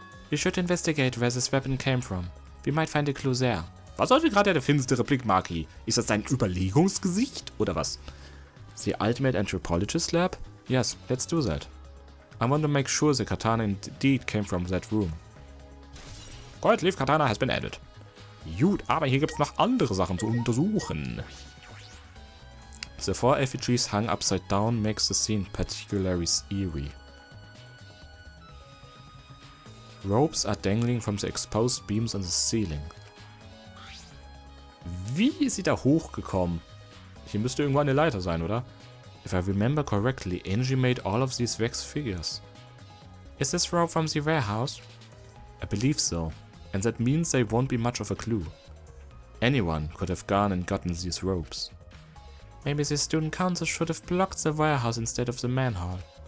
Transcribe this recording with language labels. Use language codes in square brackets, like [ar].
[en] We should investigate where this weapon came from. We might find a clue there. [de] Was sollte gerade der finstere Blick, Maki? Ist das dein Überlegungsgesicht oder was? [en] The Ultimate Anthropologist Lab? Yes, let's do that. I want to make sure the katana indeed came from that room. Gold Leaf Katana has been added. [de] Gut, aber hier gibt es noch andere Sachen zu untersuchen. [en] The four effigies hung upside down makes the scene particularly eerie. Ropes are dangling from the exposed beams on the ceiling. [de] Wie ist sie da hochgekommen? Hier müsste irgendwo eine Leiter sein, oder? [en] If I remember correctly, Angie made all of these wax figures. Is this rope from the warehouse? I believe so, and that means they won't be much of a clue. Anyone could have gone and gotten these ropes. Maybe the student council should have blocked the warehouse instead of the manhole.